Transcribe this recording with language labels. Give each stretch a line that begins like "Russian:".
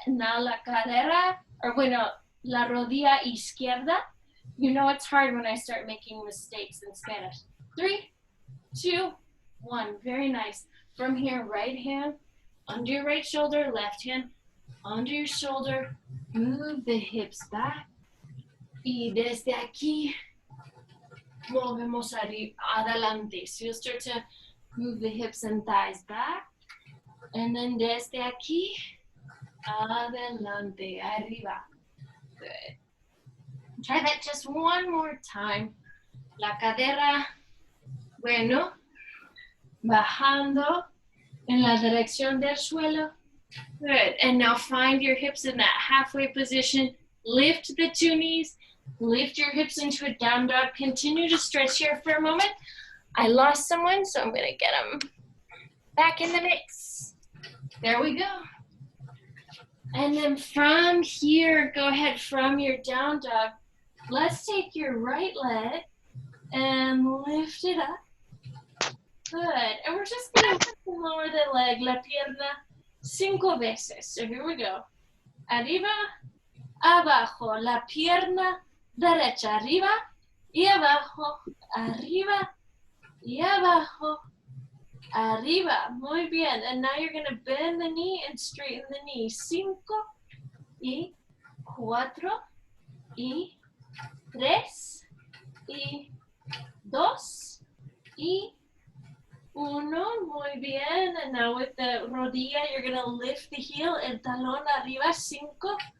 English: Now
Spanish: la cadera, or bueno, la rodilla izquierda.
English: You know it's hard when I start making mistakes in Spanish. 3, 2, 1. Very nice. From here, right hand under your right shoulder, left hand under your shoulder. Move the hips back.
Spanish: Y desde aquí, movemos adelante.
English: So you'll start to move the hips and thighs back. And then
Spanish: desde aquí, adelante, arriba.
English: Good. Try that just one more time.
Spanish: La cadera, bueno, bajando en la dirección del suelo.
English: Good. And now find your hips in that halfway position. Lift the 2 knees. Lift your hips into a down dog. Continue to stretch here for a moment. I lost someone, so I'm going to get them back in the mix. There we go. And then from here, go ahead from your down dog. Let's take your right leg and lift it up. Good. And we're just going to lower the leg,
Spanish: la pierna, 5 veces.
English: So here we go.
Spanish: Arriba, abajo, la pierna derecha, arriba y abajo, arriba y abajo, arriba. Muy bien.
English: And now you're going to bend the knee and straighten the knee.
Spanish: 5 y 4 y 3 y 2 y 1. Muy bien.
English: And now with the rodilla, you're going to lift the heel,
Spanish: el talón arriba.
English: 5